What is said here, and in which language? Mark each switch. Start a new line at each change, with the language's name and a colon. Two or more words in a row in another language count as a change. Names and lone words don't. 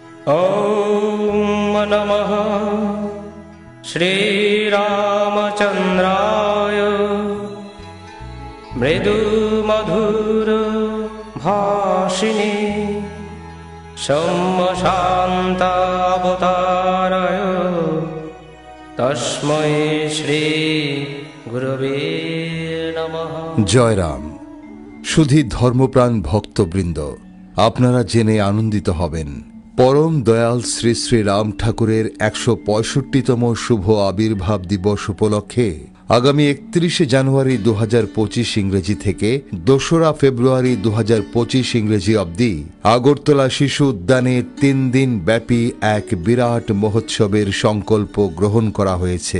Sanskrit: ॐ नमः श्रीरामचन्द्राय मृदुमधुर भाषिणे सोमशान्तावताराय तस्मै श्री गुरवे नमः।
Bangla: জয় রাম। শুধু ধর্মপ্রাণ ভক্তবৃন্দ, আপনারা জেনে আনন্দিত হবেন, পরম দয়াল শ্রী শ্রী রাম ঠাকুরের ১৬৫তম শুভ আবির্ভাব দিবস উপলক্ষে আগামী ৩১ জানুয়ারি ২০২৫ ইংরেজি থেকে ২রা ফেব্রুয়ারি ২০২৫ ইংরেজি অবধি আগরতলা শিশু উদ্যানে ৩ দিন ব্যাপী এক বিরাট মহোৎসবের সংকল্প গ্রহণ করা হয়েছে।